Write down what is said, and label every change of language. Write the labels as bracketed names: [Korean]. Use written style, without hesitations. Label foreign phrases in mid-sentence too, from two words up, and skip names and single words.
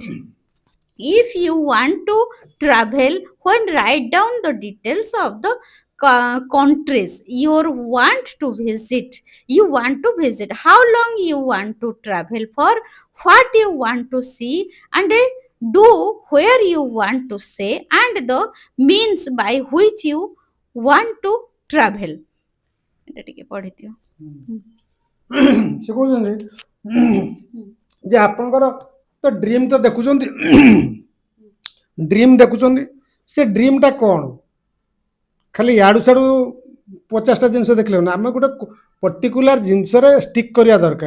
[English] If you want to travel, when write down the details of the countries you want to visit, how long you want to travel for, what you want to see and do, where you want to stay, and the means by which you want to travel. [Odia] ଏଇଟା ଟିକେ ପଢିଦିଅ। ସେ କହୁଛନ୍ତି ଯେ ଆପଣଙ୍କର ତ ଡ୍ରିମ୍ ତ ଦେଖୁଛନ୍ତି, ଡ୍ରିମ୍ ଦେଖୁଛନ୍ତି, ସେ ଡ୍ରିମ୍ଟା କ'ଣ? ଖାଲି ଇଆଡ଼ୁ ସିଆଡ଼ୁ 50ଟା ଜିନିଷ ଦେଖିଲେ ନା, ଆମେ ଗୋଟେ ପର୍ଟିକୁଲାର ଜିନିଷରେ ଷ୍ଟିକ୍ କରିବା ଦରକାର।